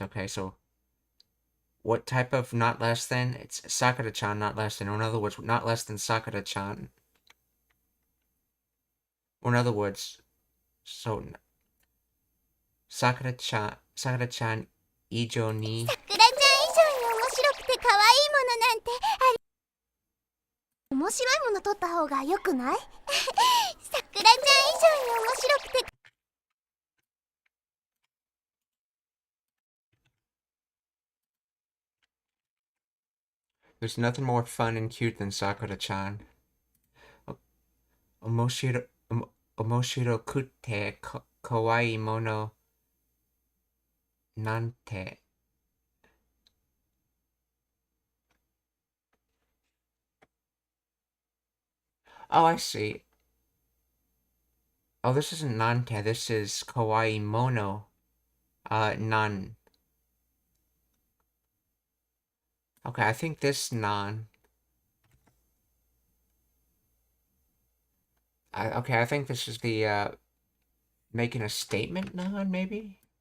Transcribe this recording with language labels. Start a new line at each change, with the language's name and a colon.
English: Okay, so what type of not less than? It's Sakura-chan, not less than. Or in other words, not less than Sakura-chan. Or in other words, so Sakura-chan
Japanese: 以上にさくらちゃん以上に面白くて可愛いものなんて面白いもの撮った方がよくない？さくらちゃん以上に面白くて
English: There's nothing more fun and cute than Sakura-chan.
Japanese: 面白くてかわいいものなんて
English: Oh, I see. Oh, this isn't nante, this is
Japanese: kawaii mono.
English: Nan. Okay, I think this nan. Okay, I think this is the, making a statement nan, maybe?